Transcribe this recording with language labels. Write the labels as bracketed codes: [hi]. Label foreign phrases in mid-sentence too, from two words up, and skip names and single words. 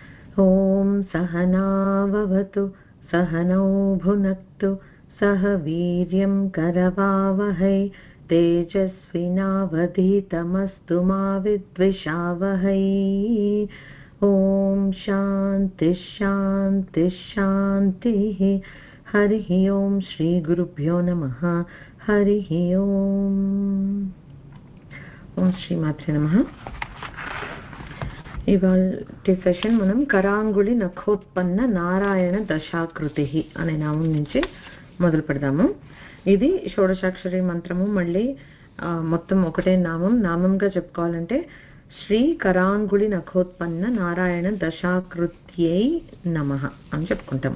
[sa] ॐ सहनाववतु सहनौ भुनक्तु सह वीर्यं करवावहै तेजस्विनावधीतमस्तु मा विद्विषावहै। ॐ शान्तिः शान्तिः शान्तिः। हरिः ॐ श्रीगुरुभ्यो नमः। हरिः ॐ श्रीमात्रे नमः। [te] ఇవాల్టి సెషన్ మనం కరాంగుళి నఖోత్పన్న నారాయణ దశాకృతి అనే నామం నుంచి మొదలు పెడదాము. ఇది షోడశాక్షరి మంత్రము. [sa] మళ్ళీ మొత్తం ఒకటే నామంగా చెప్పుకోవాలంటే శ్రీ కరాంగుళి నఖోత్పన్న నారాయణ దశాకృత్యై నమః అని చెప్పుకుంటాం.